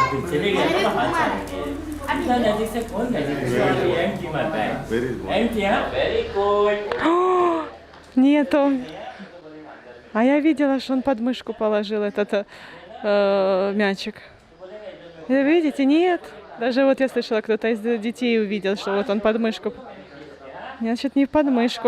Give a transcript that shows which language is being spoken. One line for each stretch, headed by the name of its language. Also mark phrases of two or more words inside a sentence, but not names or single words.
Hindi: पे चले गए तो हाथ चलेंगे इतना नजदीक से कौन
English: very good
Russian: Нету. А я видела, что он под мышку положил этот мячик. Вы видите? Нет. Даже вот я слышала, кто-то из детей увидел, что вот он под мышку. Значит, не под мышку.